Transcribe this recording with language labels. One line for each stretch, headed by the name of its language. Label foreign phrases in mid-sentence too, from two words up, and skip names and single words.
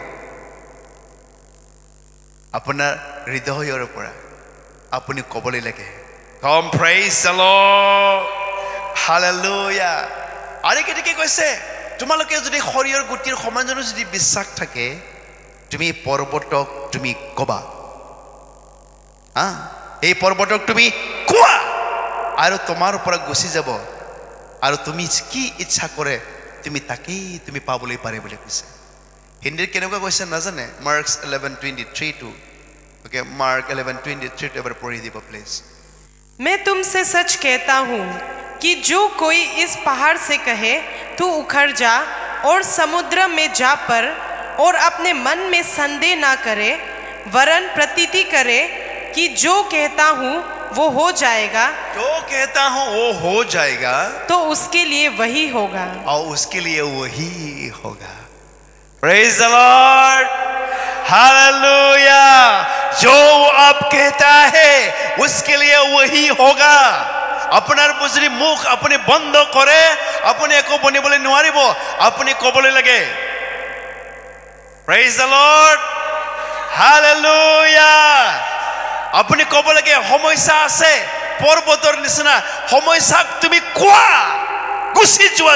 Assamese: আপোনাৰ হৃদয়ৰ পৰা আপুনি ক'বলৈ লাগে কম
English: praise the Lord hallelujah
Assamese: আৰু কেনেকৈ কৈছে তোমালোকে যদি শৰীৰৰ গুটিৰ সমানজনৰ যদি বিশ্বাস থাকে তুমি পৰ্বতক তুমি ক'বা এই পৰ্বতক তুমি কোৱা আৰু তোমাৰ পৰা গুচি যাব আৰু তুমি কি ইচ্ছা কৰে তুমি তাকেই তুমি পাবলৈ পাৰে বুলি কৈছে হিন্দীত কেনেকুৱা কৈছে নাজানে মাৰ্কছ 11:23 ओके मार्क 11:23 এবাৰ পঢ়ি দিব প্লিজ
Hindi: मैं तुमसे सच कहता हूँ कि जो कोई इस पहाड़ से कहे तू उखड़ जा और समुद्र में जा पर और अपने मन में संदेह ना करे वरन प्रतीति करे कि जो कहता हूँ वो हो जाएगा जो कहता हूँ वो हो जाएगा तो उसके लिए वही होगा और उसके लिए वही होगा
English: praise the Lord hallelujah
Hindi: जो आप कहता है उसके लिए वही होगा
Assamese: আপোনাৰ বুজৰি মুখ আপুনি বন্ধ কৰে আপুনি একো বনিবলৈ নোৱাৰিব আপুনি ক'বলৈ লাগে
English: praise the Lord hallelujah
Assamese: আপুনি ক'ব লাগে সমস্যা আছে পৰ্বতৰ নিচিনা সমস্যাক তুমি কোৱা গুচি যোৱা